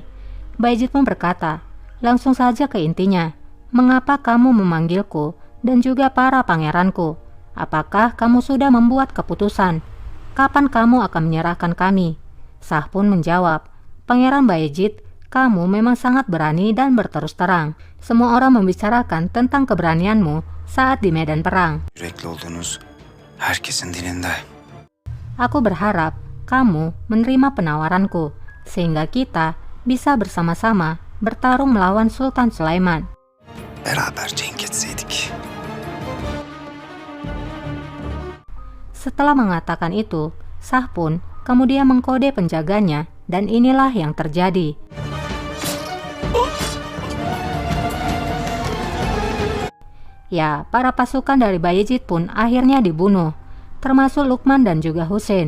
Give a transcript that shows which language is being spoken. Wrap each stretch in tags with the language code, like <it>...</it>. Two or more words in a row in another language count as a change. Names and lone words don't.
<id>Bayezid pun berkata, langsung saja ke intinya, mengapa kamu memanggilku dan juga para pangeranku? Apakah kamu sudah membuat keputusan? Kapan kamu akan menyerahkan kami? Shah pun menjawab, Pangeran Bayezid, kamu memang sangat berani dan berterus terang. Semua orang membicarakan tentang keberanianmu saat di medan perang.</id> <tr>Yürekli olduğunuz herkesin dilinde.</tr> <id>Aku berharap kamu menerima penawaranku, sehingga kita bisa bersama-sama bertarung melawan Sultan Sulaiman.</id> <tr>Beraber cenk etseydik.</tr> <id>Setelah mengatakan itu, Shah pun kemudian mengkode penjaganya dan inilah yang terjadi. Ya, para pasukan dari Bayezid pun akhirnya dibunuh, termasuk Luqman dan juga Husain.</id>